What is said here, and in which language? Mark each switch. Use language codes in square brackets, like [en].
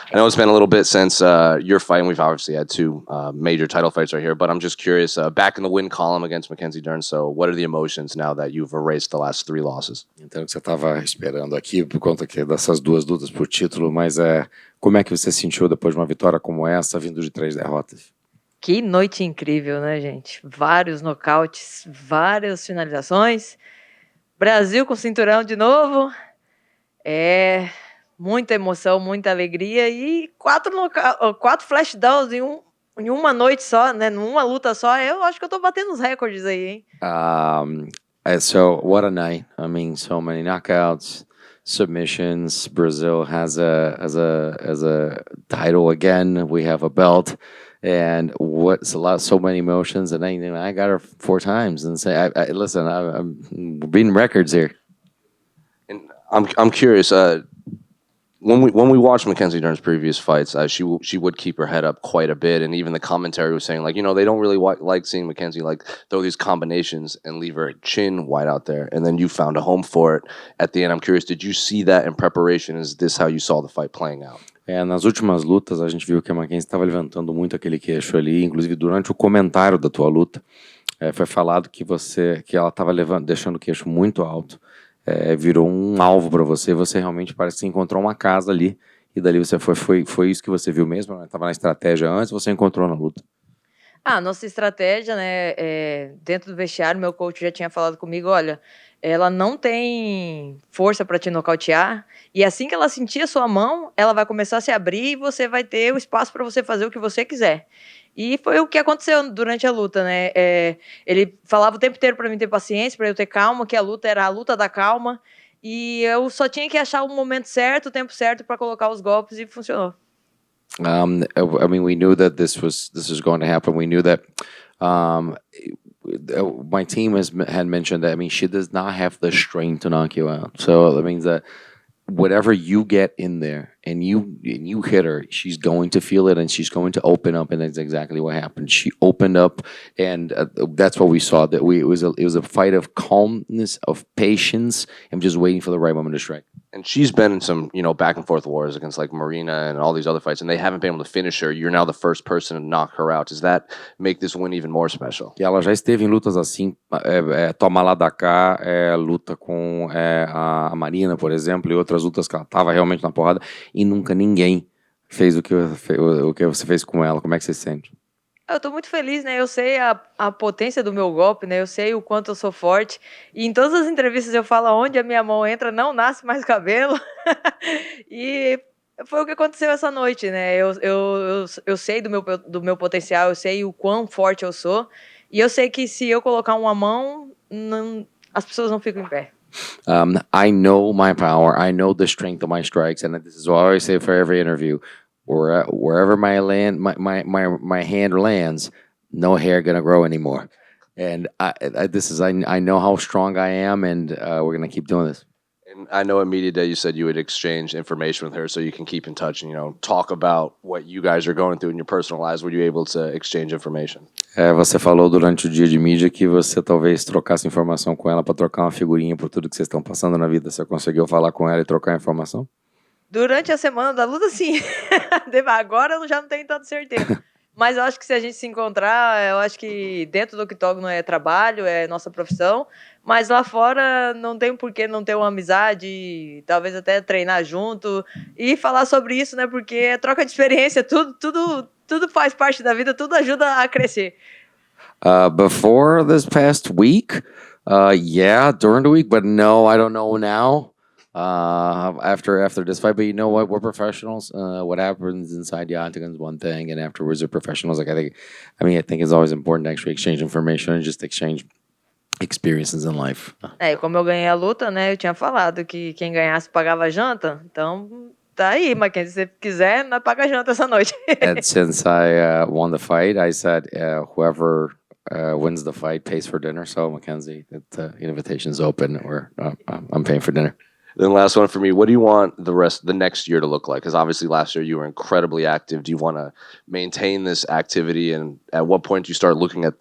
[en] I know it's been a little bit since your fight, and we've obviously had two major title fights right here, but I'm just curious, back in the win column against Mackenzie Dern, so what are the emotions now that you've erased the last three losses? [pt] Então, que você estava esperando aqui por conta que dessas duas lutas por título, mas como é que você se sentiu depois de uma vitória como essa, vindo de 3 derrotas? Que noite incrível, né, gente? Vários nocautes, várias finalizações. Brasil com cinturão de novo. Muita emoção, muita alegria e 4 flashdowns em uma noite só, né? Numa luta só. Eu acho que eu tô batendo os recordes aí, hein? [en] So what a night! I mean, so many knockouts, submissions. Brazil has a title again. We have a belt, and so many emotions. And I got her 4 times. And say, listen, I'm beating records here. And I'm curious. When we watched Mackenzie Dern's previous fights, she would keep her head up quite a bit, and even the commentary was saying, like, they don't really like seeing Mackenzie like throw these combinations and leave her chin wide out there, and then you found a home for it at the end. I'm curious, did you see that in preparation? Is this how you saw the fight playing out? [pt] Nas últimas lutas a gente viu que a Mackenzie estava levantando muito aquele queixo ali, inclusive durante o comentário da tua luta, foi falado que ela estava deixando o queixo muito alto. Virou alvo para você. Você realmente parece que encontrou uma casa ali. E dali você foi isso que você viu mesmo? Estava na estratégia antes, você encontrou na luta? Nossa estratégia, né? Dentro do vestiário, meu coach já tinha falado comigo, olha, ela não tem força para te nocautear. E assim que ela sentir a sua mão, ela vai começar a se abrir e você vai ter o espaço para você fazer o que você quiser. E foi o que aconteceu durante a luta, né? Ele falava o tempo inteiro para mim ter paciência, para eu ter calma, que a luta era a luta da calma. E eu só tinha que achar o momento certo, o tempo certo para colocar os golpes e funcionou. [en] I mean, we knew that this was going to happen. We knew that my team had mentioned that. I mean, she does not have the strength to knock you out. So that means that whatever you get in there and you hit her, she's going to feel it and she's going to open up, and that's exactly what happened. She opened up, and that's what we saw. That it was a fight of calmness, of patience, and just waiting for the right moment to strike. And she's been in some, back and forth wars against like Marina and all these other fights, and they haven't been able to finish her. You're now the first person to knock her out. Does that make this win even more special? [pt] E ela já esteve em lutas assim, toma lá da cá, luta com a Marina, por exemplo, e outras lutas que ela estava realmente na porrada, e nunca ninguém fez o que você fez com ela. Como é que você se sente? Eu tô muito feliz, né? Eu sei a potência do meu golpe, né? Eu sei o quanto eu sou forte. E em todas as entrevistas eu falo, onde a minha mão entra, não nasce mais cabelo. E foi o que aconteceu essa noite, né? Eu sei do meu potencial, eu sei o quão forte eu sou. E eu sei que se eu colocar uma mão, as pessoas não ficam em pé. [en] I know my power. I know the strength of my strikes. And this is what I always say for every interview. Wherever my hand lands, no hair gonna grow anymore. And I know how strong I am, and we're gonna keep doing this. And I know at Media Day you said you would exchange information with her so you can keep in touch and talk about what you guys are going through in your personal lives. Were you able to exchange information? [pt] Você falou durante o dia de mídia que você talvez trocasse informação com ela para trocar uma figurinha por tudo que vocês estão passando na vida. Você conseguiu falar com ela e trocar informação? Durante a semana da luta, sim. Agora eu já não tenho tanta certeza. Mas eu acho que se a gente se encontrar, eu acho que dentro do octógono é trabalho, é nossa profissão. Mas lá fora não tem por que não ter uma amizade, talvez até treinar junto e falar sobre isso, né? Porque é troca de experiência, tudo faz parte da vida, tudo ajuda a crescer. [en] Before this past week, yeah, during the week, but no, I don't know now. After this fight, but you know what? We're professionals. What happens inside the octagon is one thing, and afterwards, we're professionals. Like I think it's always important to actually exchange information and just exchange experiences in life. [pt] E como eu ganhei a luta, né? Eu tinha falado que quem ganhasse pagava janta. Então tá aí, Mackenzie, se você quiser, nós paga janta essa noite. [en] And since I won the fight, I said whoever wins the fight pays for dinner. So Mackenzie, the invitation is open, or I'm paying for dinner. Then last one for me. What do you want the next year to look like? Because obviously last year you were incredibly active. Do you want to maintain this activity? And at what point do you start looking at?